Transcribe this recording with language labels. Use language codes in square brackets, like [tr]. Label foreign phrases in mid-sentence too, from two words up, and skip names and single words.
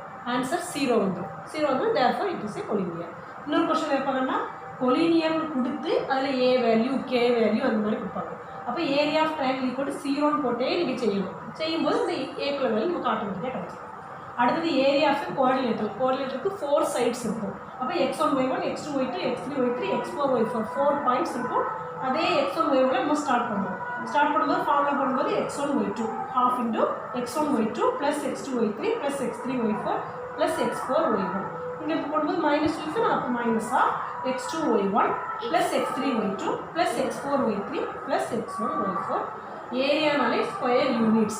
[ta] ஆன்சர் 0 வந்துடும். 0 வந்து [en] therefore it is a collinear. [ta] இன்னொரு கொஸ்டின் கேட்பாங்கன்னா கொலினியர்னு கொடுத்து அதில் [en] a value k value [ta] அந்த மாதிரி கொடுப்பாங்க. அப்போ [en] area of triangle equal 0ன்னு [ta] போட்டே நீங்கள் செய்யணும். செய்யும்போது இந்த ஏக்குள்ள வேல்யூ நமக்கு ஆட்டோமேட்டிக்காக கிடைக்கும். அடுத்தது [en] area of coordinator. [ta] கோஆர்டினேட்டருக்கு 4 சைட்ஸ் இருக்கும். அப்போ x1 y1 x2 y2 x3 y3 x4 y4 4 பாயிண்ட்ஸ் இருக்கும். அதே x1 y1 நம்ம ஸ்டார்ட் பண்ணுவோம். ஸ்டார்ட் பண்ணும்போது ஃபார்முலா பண்ணும்போது x1 y2 [en] half into x1 y2 plus x2 y3 plus x3 y4 plus x4 y1. [ta] இங்கே போடும்போது [en] minus use [ta] அப்போ மைனஸாக x2 y1 ப்ளஸ் x3 y2 ப்ளஸ் x4 y3 ப்ளஸ் x1 y4 ஏரியானாலே [en] square units.